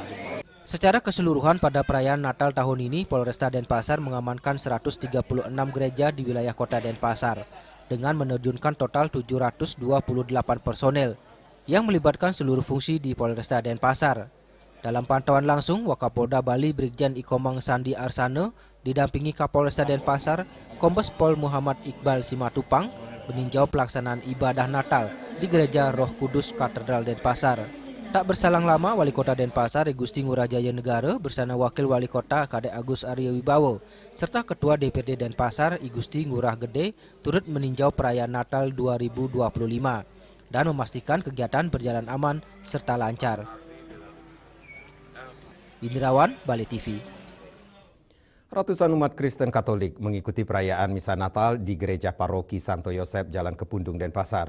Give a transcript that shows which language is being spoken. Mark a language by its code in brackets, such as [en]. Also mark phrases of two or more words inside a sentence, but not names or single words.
[id] Secara keseluruhan pada perayaan Natal tahun ini, Polresta Denpasar mengamankan 136 gereja di wilayah Kota Denpasar dengan menerjunkan total 728 personel yang melibatkan seluruh fungsi di Polresta Denpasar. Dalam pantauan langsung, Wakapolda Bali Brigjen Ikomang Sandi Arsana didampingi Kapolresta Denpasar, Kombes Pol Muhammad Iqbal Simatupang meninjau pelaksanaan ibadah Natal di Gereja Roh Kudus Katedral Denpasar. Tak berselang lama, Wali Kota Denpasar Igusti Ngurah Jaya Negara bersama Wakil Wali Kota Kadek Agus Arya Wibowo serta Ketua DPRD Denpasar Igusti Ngurah Gede turut meninjau perayaan Natal 2025 dan memastikan kegiatan berjalan aman serta lancar. Indrawan, Bali TV. Ratusan umat Kristen Katolik mengikuti perayaan Misa Natal di Gereja Paroki Santo Yosef Jalan Kepundung, Denpasar.